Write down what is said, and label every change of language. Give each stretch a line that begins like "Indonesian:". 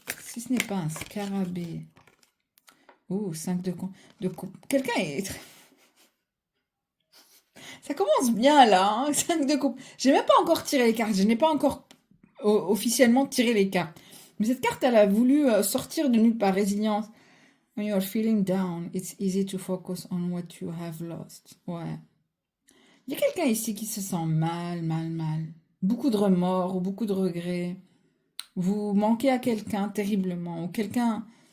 French: Si ce n'est pas un scarabée. Oh, 5 de coupe. Quelqu'un est. Ça commence bien là, hein, 5 de coupe. J'ai même pas encore tiré les cartes. Je n'ai pas encore officiellement tiré les cartes. Mais cette carte, elle a voulu sortir de nulle part. Résilience.
English: When you are feeling down, it's easy to focus on what you have lost.
French: Ouais. Il y a quelqu'un ici qui se sent mal, mal, mal. Beaucoup de remords ou beaucoup de regrets. Vous manquez à quelqu'un terriblement. Ou quelqu'un.